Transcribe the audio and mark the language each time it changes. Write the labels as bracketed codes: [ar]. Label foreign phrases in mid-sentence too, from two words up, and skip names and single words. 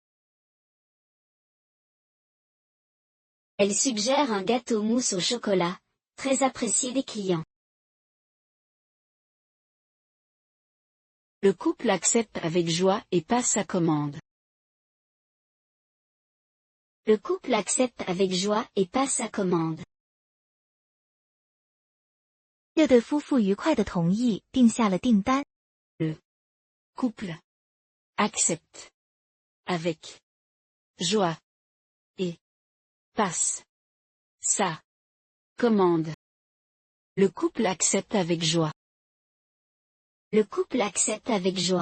[fr] Elle suggère un gâteau mousse au chocolat, très apprécié des clients. Le couple accepte avec joie et passe sa commande. Le couple accepte avec joie et passe sa commande. [zh] 这对夫妇愉快地同意并下了订单。 [fr] Couple. Accepte. Avec. Joie. Et. Passe. Sa. Commande. Le couple accepte avec joie. Le couple accepte avec joie.